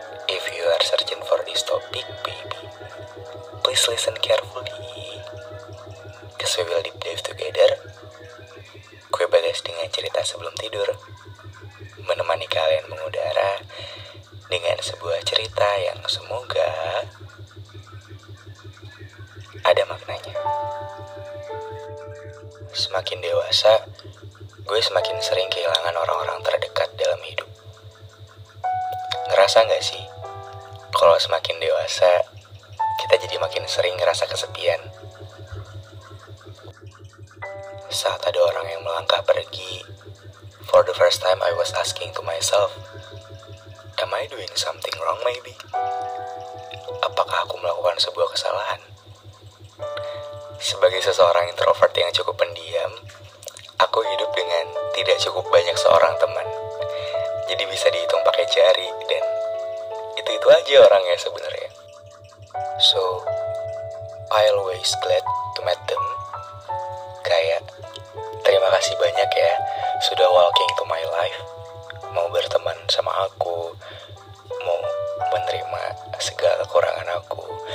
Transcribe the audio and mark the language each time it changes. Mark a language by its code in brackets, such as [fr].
[en] If you are searching for this topic, baby, please listen carefully, cause we will deep dive together. [id] Gue Bagas dengan cerita sebelum tidur, menemani kalian mengudara dengan sebuah cerita yang semoga ada maknanya. Semakin dewasa, gue semakin sering kehilangan orang-orang terdekat dalam hidup. Ngerasa gak sih, kalau semakin dewasa, kita jadi makin sering ngerasa kesepian? Saat ada orang yang melangkah pergi, [en] for the first time I was asking to myself, am I doing something wrong maybe? [id] Apakah aku melakukan sebuah kesalahan? Sebagai seseorang introvert yang cukup pendiam, aku hidup dengan tidak cukup banyak seorang teman. Jadi bisa dihitung pakai jari dan itu aja orangnya sebenarnya. [en] So, I always glad to meet them. [id] Kayak, terima kasih banyak ya sudah [en] walking to my life. [id] Mau berteman sama aku, mau menerima segala kekurangan aku.